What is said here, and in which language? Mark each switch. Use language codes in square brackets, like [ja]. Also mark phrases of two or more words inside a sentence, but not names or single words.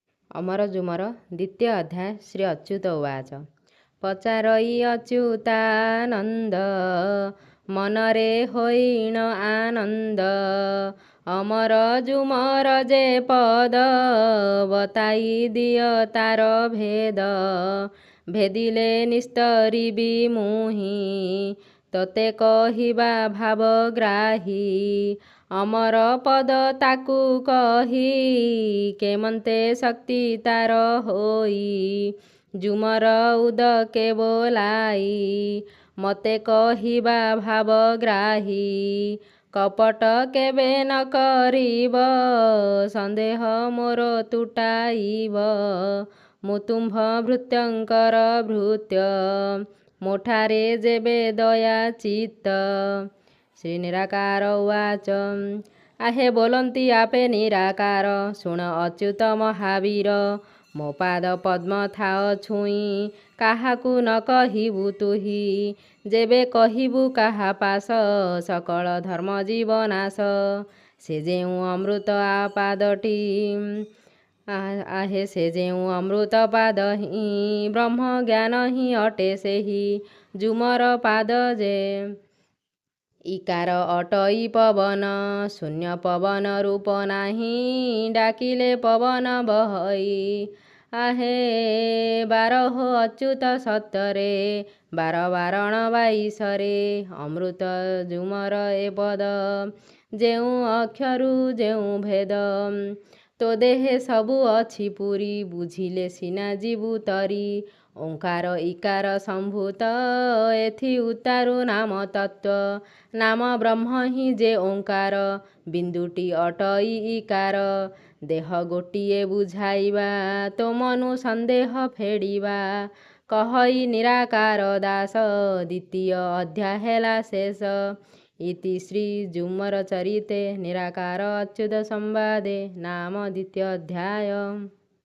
[or] ଅମର ଜୁମର ଦ୍ୱିତୀୟ ଅଧ୍ୟାୟ ଶ୍ରୀ ଅଚ୍ୟୁତ ଉବାଚ ପଚାରଇ ଅଚ୍ୟୁତାନନ୍ଦ ମନରେ ହୋଇନ ଆନନ୍ଦ ଅମର ଜୁମର ଜେ ପଦ ବତାଇ ଦିୟ ତାର ଭେଦ ଭେଦିଲେ ନିସ୍ତରିବୀ ମୁହି ତୋତେ କହିବା ଭାବଗ୍ରାହୀ ଅମର ପଦ ତାକୂ କହୀ କେମନ୍ତେ ଶକ୍ତି ତାର ହୋଈ ଜୁମର ଉଦକେ ବୋଲାଈ ମତେ କହିବା ଭାବଗ୍ରାହୀ କପଟ କେବେ ନ କରିବ ସନ୍ଦେହ ମୋର ତୁଟାଇବ ମୁତୁମ୍ଭ ଭୃତ୍ୟଙ୍କର ଭୃତ୍ୟ ମୋଠାରେ ଜେବେ ଦୟା ଚିତ୍ତ ଶ୍ରୀ ନିରାକାର ଉବାଚ ଆହେ ବୋଲନ୍ତୀ ଆପେ ନିରାକାର ଶୁଣ ଅଚ୍ୟୁତ ମହାବୀର ମୋ ପାଦ ପଦ୍ମ ଥାଓ ଛୁଈ କାହାକୂ ନ କହିବୁ ତୁହୀ ଜେବେ କହିବୁ କାହା ପାସ ସକଳ ଧର୍ମ ଜୀବନାଶ ସେ ଜେଉ ଅମୃତ ଆପାଦଟୀ ଆହେ ସେ ଜେଉ ଅମୃତ ପାଦ ହୀ ବ୍ରହ୍ମ ଜ୍ଞାନ ହୀ ଅଟେ ସେହୀ ଜୁମର ପାଦ ଜେ ଇକାର ଅଟଇ ପବନ ଶୂନ୍ୟ ପବନ ରୂପ ନାହୀ ଡାକିଲେ ପବନ ବହଇ ଆହେ ବାରହ ଅଚ୍ୟୁତ ସତ୍ତରେ ବାର ବାରଣ ବାଈସରେ ଅମୃତ ଜୁମର ଏ ପଦ ଜେଉ ଅକ୍ଷରୁ ଜେଉ ଭେଦ ତୋ ଦେହେ ସବୁ ଅଛି ପୁରୀ ବୁଝିଲେ ସିନା ଜୀବୁ ତରୀ ଓଁକାର ଇକାର ସମ୍ଭୂତ ଏଥି ଉତାରୁ ନାମ ତତ୍ୱ ନାମ ବ୍ରହ୍ମ ହୀ ଜେ ଓଁକାର ବିନ୍ଦୁଟୀ ଅଟଇ ଇକାର ଦେହ ଗୋଟିଏ ବୁଝାଇବା ତୋ ମନୁ ସନ୍ଦେହ ଫେଡିବା କହଇ ନିରାକାର ଦାସ ଦ୍ୱିତୀୟ ଅଧ୍ୟାୟ ହେଲା ଶେଷ ଇତି ଶ୍ରୀ ଜୁମର ଚରିତେ ନିରାକାର ଅଚ୍ୟୁତ ସମ୍ବାଦେ ନାମ ଦ୍ୱିତୀୟ ଅଧ୍ୟାୟ।